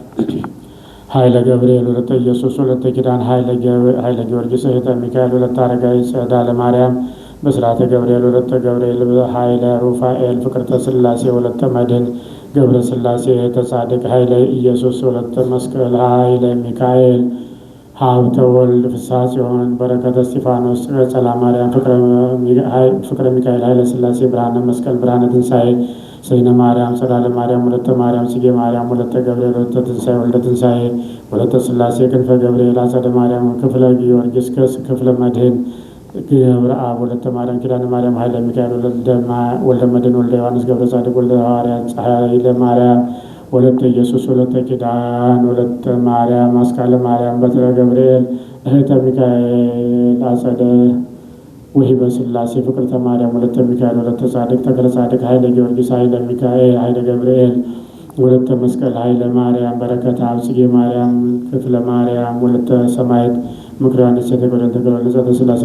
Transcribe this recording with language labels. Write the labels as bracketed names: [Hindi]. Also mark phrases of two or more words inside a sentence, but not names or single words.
[Amharic] ኃይለ ገብርኤል ወለተ ኢየሱስ ወለተ ኪዳን ኃይለ ጊዮርጊስ እህተ ሚካኤል ወለተ አረጋዊ ጸዳለ ማርያም ብስራተ ገብርኤል ወለተ ገብርኤል ኃይለ ሩፋኤል ፍቅርተ ሥላሴ ወለተ መድኅን ገብረ ሥላሴ እህተ ጻድቅ ኃይለ ኢየሱስ ወለተ መስቀል ኃይለ ሚካኤል ሀብተ ወልድ ፍስሐ ጽዮን በረከተ እስጢፋኖስ ጸላ ማርያም ፍቅረ ሚካኤል ኃይለ ሥላሴ ብርሃነ መስቀል ብርሃነ ትንሣኤ ሰይነ ማርያም ጸዳለ ማርያም ወለተ ማርያም ጽጌ ማርያም ወለተ ገብርኤል ወለተ ትንሣኤ ወልደ ትንሣኤ ወለተ ሥላሴ ክንፈ ገብርኤል አጸደ ማርያም ክፍለ ጊዮርጊስ ክፍለ መድኅን ገብረ አብ ወለተ ማርያም ኪዳነ ማርያም ኃይለ ሚካኤል ወልደ መድኅን ወልደ ዮሐንስ ገብረ ጻድቅ ወልደ ሐዋርያት ኃይለ ማርያም ወለተ ኢየሱስ ወለተ ኪዳን ወለተ ማርያም አስካለ ማርያም በትረ ገብርኤል እህተ ሚካኤል አጸደ ወሂበ ሥላሴ ፍቅርተ ማርያም ወለተ ሚካኤል ወለተ ጻድቅ ተክለ ጻድቅ ኃይለ ጊዮርጊስ ኃይለ ሚካኤል ኃይለ ገብርኤል ወለተ መስቀል ኃይለ ማርያም በረከተ አብ ጽጌ ማርያም ክፍለ ማርያም ወለተ ሰማዕት ምክረ ዮሐንስ የተጎደል ተገለጸ ሥላሴ